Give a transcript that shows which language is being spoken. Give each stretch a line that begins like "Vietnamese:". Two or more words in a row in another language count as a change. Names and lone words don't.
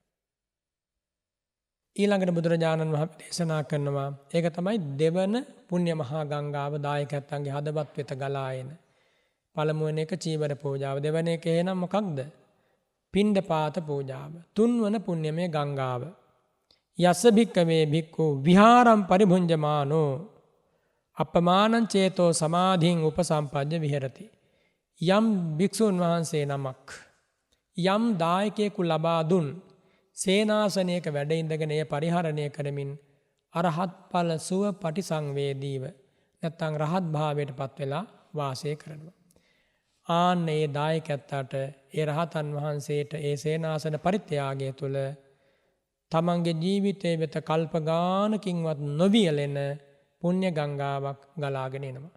Sinhala: ඊළඟට බුදුරජාණන් වහන්සේ දේශනා කරනවා ඒක තමයි දෙවන පුණ්‍ය මහා ගංගාව දායකයන්ගේ හදවත් වෙත ගලා එන. පළමුවන එක චීවර පූජාව, දෙවන එක එහෙනම් මොකක්ද? පිණ්ඩපාත පූජාව. තුන්වන පුණ්‍යමය ගංගාව
Pali: යස්ස භික්කවේ භික්ඛු විහාරම් පරිභුඤ්ජමානෝ අපමානං චේතෝ සමාධින් උපසම්පජ්ජ විහෙරති.
Sinhala: යම් භික්ෂුන් වහන්සේ නමක් යම් දායකයෙකු ලබා දුන් සේනාසනයක වැඩ ඉඳගෙන එය පරිහරණය කරමින් අරහත් ඵල සුව පටිසංවේදීව නැත්නම් රහත් භාවයට පත් වෙලා වාසය කරනවා. ආන්න ඒ දායකයන්ට ඒ රහතන් වහන්සේට ඒ සේනාසන පරිත්‍යාගය තුළ තමන්ගේ ජීවිතයේ වෙත කල්ප ගානකින්වත් නොවියලෙන පුණ්‍ය ගංගාවක් ගලාගෙන එනවා.